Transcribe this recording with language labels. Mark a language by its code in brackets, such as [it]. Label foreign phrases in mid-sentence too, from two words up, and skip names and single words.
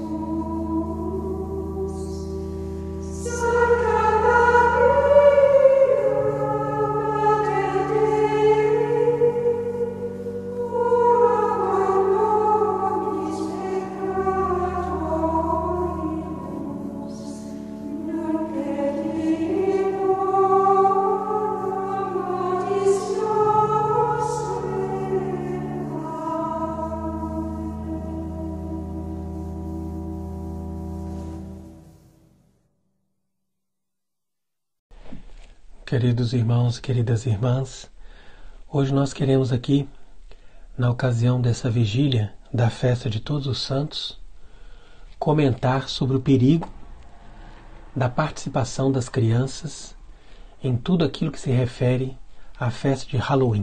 [la] Sancta Maria, Mater Dei, ora pro nobis peccatoribus, nunc et in hora mortis nostrae. [pt] Queridos irmãos, queridas irmãs, hoje nós queremos aqui, na ocasião dessa vigília da festa de Todos os Santos, comentar sobre o perigo da participação das crianças em tudo aquilo que se refere à festa de Halloween.